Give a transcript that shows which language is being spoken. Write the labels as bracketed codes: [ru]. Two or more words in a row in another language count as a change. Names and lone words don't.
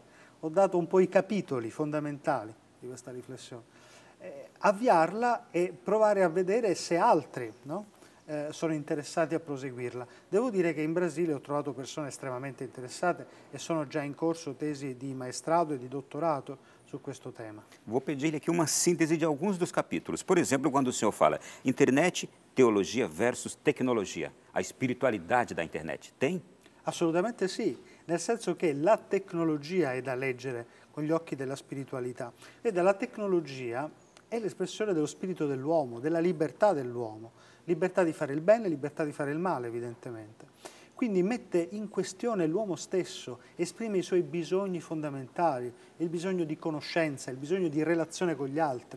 [it] Ho dato un po' i capitoli fondamentali di questa riflessione. Avviarla e provare a vedere se altri, no, sono interessati a proseguirla. Devo dire che in Brasile ho trovato persone estremamente interessate e sono già in corso tesi di maestrato e di dottorato su questo tema. [pt] Vou pedir-lhe aqui uma síntese de alguns dos capítulos. Por exemplo, quando o senhor fala internet, teologia versus tecnologia, a espiritualidade da internet, tem? [it] Assolutamente sì, nel senso che la tecnologia è da leggere con gli occhi della spiritualità. Vede, la tecnologia è l'espressione dello spirito dell'uomo, della libertà dell'uomo, libertà di fare il bene, libertà di fare il male, evidentemente. Quindi mette in questione l'uomo stesso, esprime i suoi bisogni fondamentali, il bisogno di conoscenza, il bisogno di relazione con gli altri.